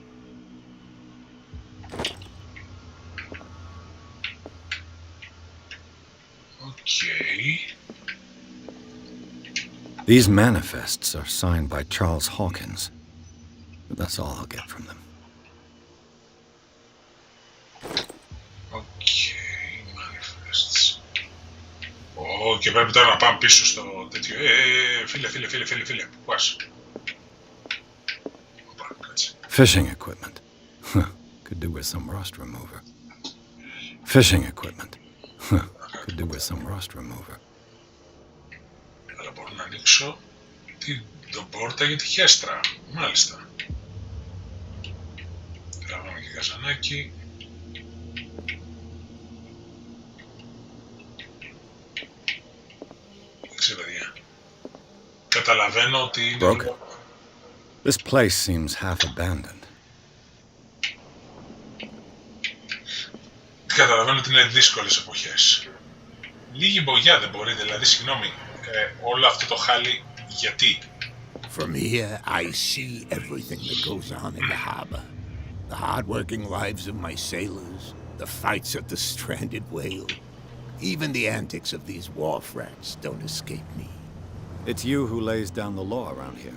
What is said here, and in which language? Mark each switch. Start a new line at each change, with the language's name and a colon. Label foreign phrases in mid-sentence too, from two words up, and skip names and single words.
English: Okay. These manifests are signed by Charles Hawkins, but that's all I'll get from them. Okay, manifests.
Greek: Και πρέπει τώρα να πάμε πίσω στο τέτοιο. Φίλε, πού πας? Οπα, κάτσε.
English: Fishing equipment. Could do with some rust remover. Fishing equipment. Could do with some rust remover.
Greek: Αλλά μπορώ να ανοίξω την πόρτα για τη χέστρα. Μάλιστα. Τραβάμε και καζανάκι. Ξέρε παιδιά. Καταλαβαίνω ότι είναι...
English: Broken. This place seems half abandoned.
Greek: Καταλαβαίνω ότι είναι δύσκολες εποχές. Λίγη μπογιά δεν μπορείτε, δηλαδή συγγνώμη, όλο αυτό το χάλι γιατί?
English: From here, I see everything that goes on in the harbor. The hard-working lives of my sailors, the fights of the stranded whale. Even the antics of these wharf rats don't escape me. It's you who lays down the law around here.